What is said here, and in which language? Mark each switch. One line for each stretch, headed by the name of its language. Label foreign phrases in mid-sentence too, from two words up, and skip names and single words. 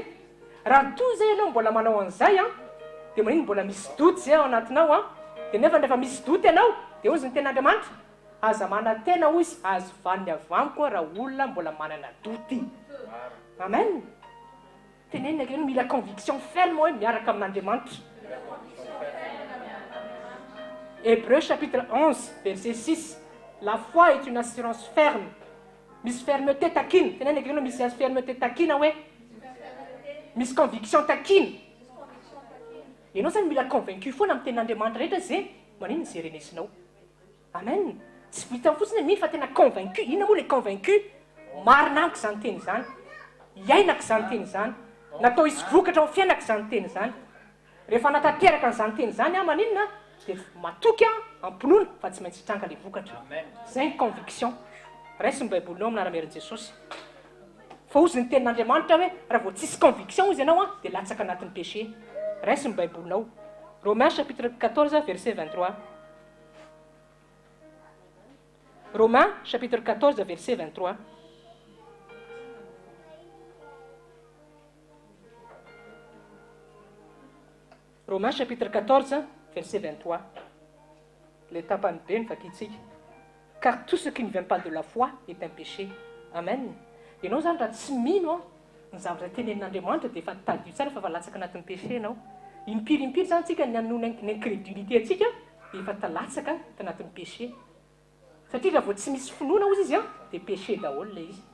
Malagasy: Raha toy zay ianao mbola manao an'izay dia manino mbola misy doute zay ao anatinao dia nefa rehefa misy doty ianao dia ozy ny ten'andriamanitra aza manantena hoy izy azo vaniny avamiko raha olona mbola manana doty. Amen. Tenenina ke mila
French: conviction ferme
Malagasy: hoe miaraka amin'Andriamanitra.
French: Hébreux chapitre 11 verset 6. La foi est une assurance ferme.
Malagasy: Misy fermeté takina. Tenenina ke misy fermeté takina hoe misy conviction takina. Ianao zany mila convaincu foana amin'ny tenin'Andriamanitra rehetra zay manino ny jerenesinao. Amen. Tsy vita fotsiny ny fa tena convaincu. Inona moa le convaincu? Marina amiko izany teny izany. Iainako izany teny izany. Natao hisy vokatra amin'ny fiainako izany teny izany. Rehefa natateraka n'izany teny izany maninona dia matoky ampinoana fa tsy maintsy hitranga ilay vokatra. Zay ny conviction. Raisy ny baibolinao amin'ny anaran'i Jesosy. Fa ozy ny tenin'Andriamanitra hoe raha vao tsisy conviction izy ianao dia latsaka anatin'ny péché. Raisy ny baibolinao.
French: Romains chapitre 14 verset 23. Romains chapitre 14 verset 23. Romains chapitre 14 verset 23.
Malagasy: Le tapany be ny vakitsika.
French: Car tout ce qui ne vient pas de la foi est un péché.
Malagasy: Amen. Ianao zany raha tsy mino ny zavatra tenenin'Andriamanitra dia efa tadio tsara fa latsaka anatin'ny péché ianao. Impiry zany tsika ny anoina ny incrédulité atsika dia efa talatsaka tanatin'ny péché. Satria raha vao tsy misy finoana ozy izy dia péché daholo ilay izy.